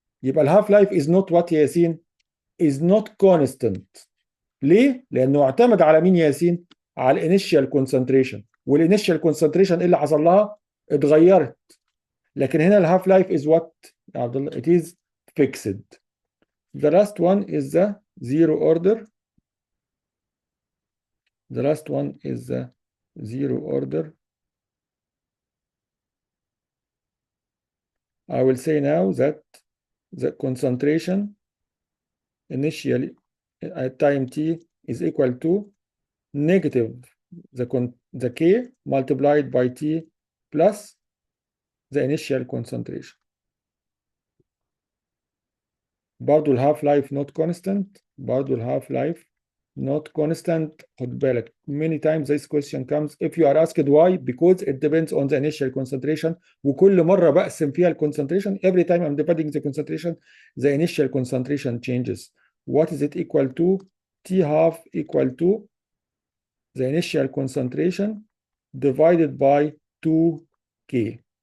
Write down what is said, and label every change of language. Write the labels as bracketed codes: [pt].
[ar] يبقى [en] الهاف لايف is not what يا ياسين؟ is not constant. [ar] ليه؟ لانه اعتمد على مين يا ياسين؟ على الانيشال كونسنتريشن، والانيشال كونسنتريشن اللي حصل لها اتغيرت. لكن هنا [en] الهاف لايف is what يا عبد الله؟ it is fixed. The last one is the zero order. The last one is the zero order. I will say now that the concentration initially at time t is equal to negative the k multiplied by t plus the initial concentration. برضو الهاف لايف not constant. برضو الهاف لايف not constant. [ar] خد بالك [en] many times this question comes if you are asked why because it depends on the initial concentration. [ar] وكل مرة بقسم فيها [en] concentration every time I'm dividing the concentration the initial concentration changes. What is it equal to? T half equal to the initial concentration divided by 2k.